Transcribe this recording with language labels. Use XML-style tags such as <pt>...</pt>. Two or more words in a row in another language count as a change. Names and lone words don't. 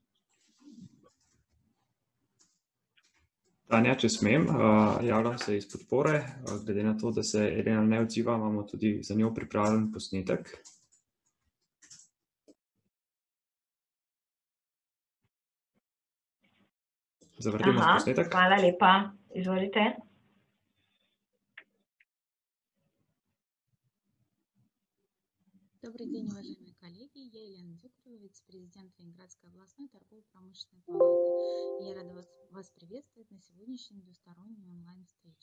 <sl>Tanja, če smem, javljam se iz podpore. Glede na to, da se Elena ne odziva, imamo tudi za njo pripravljen posnetek. Zavrtimo posnetek. Hvala lepa. Izvolite.</sl> <ru>Добрый день, уважаемые коллеги. Я Елена Дюкарева, вице-президент Ленинградской областной торгово-промышленной палаты. Я рада вас приветствовать на сегодняшней двусторонней онлайн-встрече.</ru>